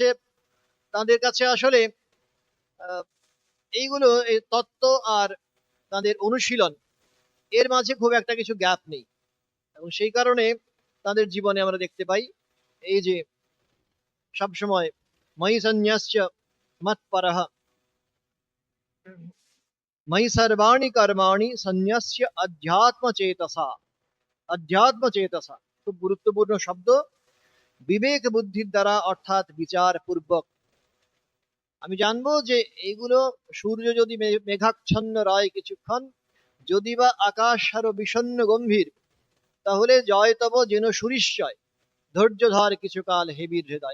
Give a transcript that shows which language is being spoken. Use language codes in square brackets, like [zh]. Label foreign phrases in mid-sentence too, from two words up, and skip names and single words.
[bn] তাদের কাছে আসলে আহ, এইগুলো এই তত্ত্ব আর তাদের অনুশীলন এর মাঝে খুব একটা কিছু গ্যাপ নেই, এবং সেই কারণে তাদের জীবনে আমরা দেখতে পাই এই যে সবসময় [sa] ময়ি সন্ন্যাস্য মৎপরঃ, ময়ি সর্বাণি কর্মাণি সন্ন্যাস্য অধ্যাত্ম চেতসা। অধ্যাত্ম চেতসা [bn] খুব গুরুত্বপূর্ণ শব্দ। বিবেক বুদ্ধির দ্বারা, অর্থাৎ বিচার পূর্বক। আমি জানবো যে এইগুলো, সূর্য যদি মেঘাচ্ছন্ন রয় কিছুক্ষণ, যদি বা আকাশ আরো বিষণ্ণ গম্ভীর, তাহলে জয় তব যেন সুরিশ্চয়, ধৈর্য ধর কিছুকাল হেবীর হৃদয়।